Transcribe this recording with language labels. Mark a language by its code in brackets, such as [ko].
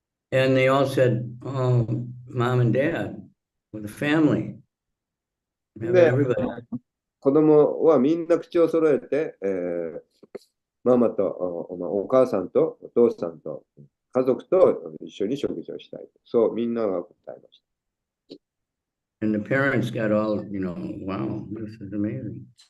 [en] And they all said, oh, mom and dad, with a family, have で、 everybody. [ja] 子供はみんな口を揃えて、ママとお母さんとお父さんと家族と一緒に食事をしたい。そう、みんなが答えました。 [en] And the parents got all, you know, wow, this is amazing.